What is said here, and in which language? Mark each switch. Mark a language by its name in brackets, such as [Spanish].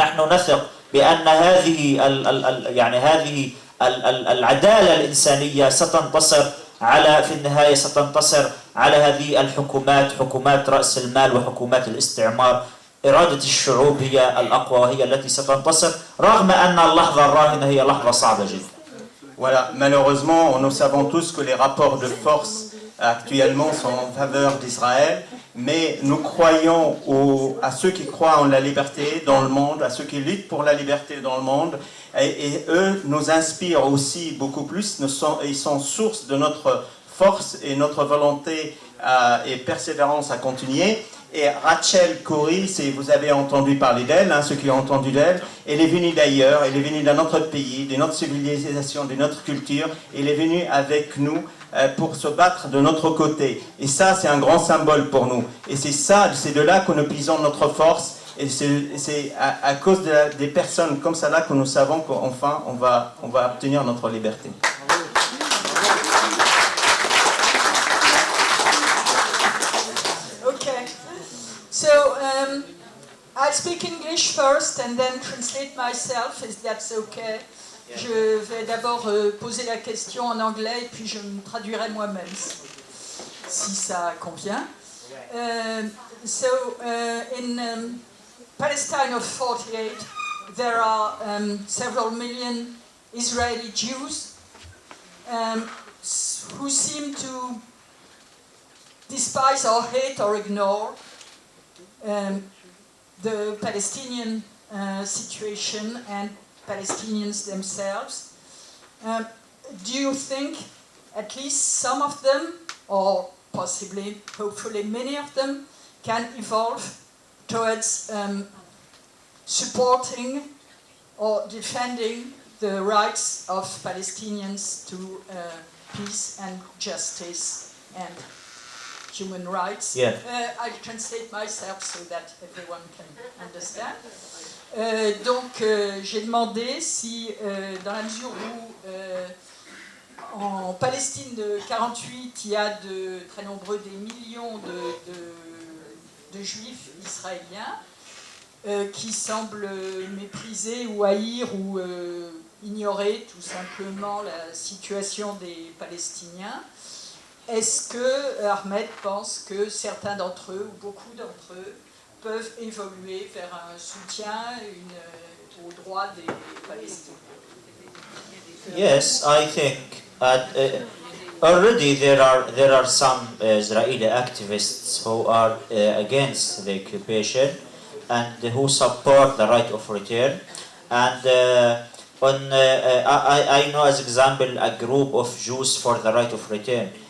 [Arabic] نحن نثق بأن هذه العدالة الإنسانية ستنتصر في النهاية ستنتصر على هذه الحكومات، حكومات رأس المال وحكومات الاستعمار. إرادة الشعوب هي الأقوى وهي التي ستنتصر، رغم أن اللحظة الراهنة هي لحظة صعبة جدا. [French] Voilà, malheureusement, nous savons tous que les rapports de force actuellement sont en faveur d'Israël, mais nous croyons à ceux qui croient en la liberté dans le monde, à ceux qui luttent pour la liberté dans le monde, et eux nous inspirent aussi beaucoup plus, ils sont source de notre force et notre volonté et persévérance à continuer. Et Rachel Corrie, vous avez entendu parler d'elle, hein, ceux qui ont entendu d'elle, elle est venue d'ailleurs, elle est venue de notre pays, de notre civilisation, de notre culture, elle est venue avec nous pour se battre de notre côté. Et ça, c'est un grand symbole pour nous. Et c'est de là que nous puisons notre force. Et c'est à cause des personnes comme ça là que nous savons qu'enfin on va obtenir notre liberté. Okay. [English] So I'll speak English first and then translate myself, if that's okay. [French] Je vais d'abord poser la question en anglais et puis je me traduirai moi-même si ça convient. [English] In Palestine of 48, there are several million Israeli Jews who seem to despise or hate or ignore the Palestinian situation and Palestinians themselves. Do you think at least some of them, or possibly, hopefully many of them, can evolve towards supporting or defending the rights of Palestinians to peace and justice and human rights? Yeah. I'll translate myself so that everyone can understand. [French] Donc j'ai demandé si, dans la mesure où En Palestine de 48, il y a de très nombreux, des millions de juifs israéliens qui semblent mépriser ou haïr ou ignorer tout simplement la situation des Palestiniens. Est-ce que Ahmed pense que certains d'entre eux, ou beaucoup d'entre eux, peuvent évoluer vers un soutien aux droits des Palestiniens? [English] Yes, I think already there are some Israeli activists who are against the occupation and who support the right of return. And I know, as example, a group of Jews for the right of return.